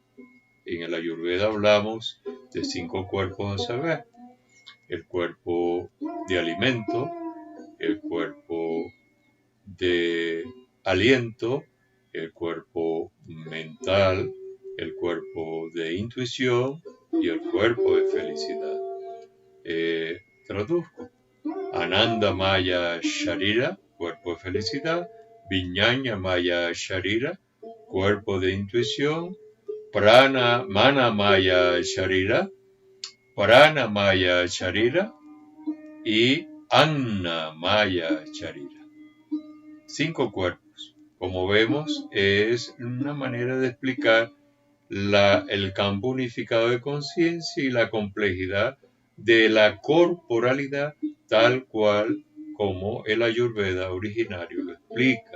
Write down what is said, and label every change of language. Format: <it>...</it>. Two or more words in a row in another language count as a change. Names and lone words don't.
<es>En el Ayurveda hablamos de 5 cuerpos a saber: el cuerpo de alimento, el cuerpo de aliento, el cuerpo mental, el cuerpo de intuición y el cuerpo de felicidad. Traduzco:</es> <sa>Ananda Maya Sharira,</sa> <es>cuerpo de felicidad;</es> <sa>Viññaña Maya Sharira,</sa> <es>cuerpo de intuición;</es> <sa>Prana Mana Maya Sharira, Prana Maya Sharira y Anna Maya Sharira.</sa> <es>5 cuerpos. Como vemos, es una manera de explicar el campo unificado de conciencia y la complejidad de la corporalidad, tal cual como el Ayurveda originario lo explica.</es>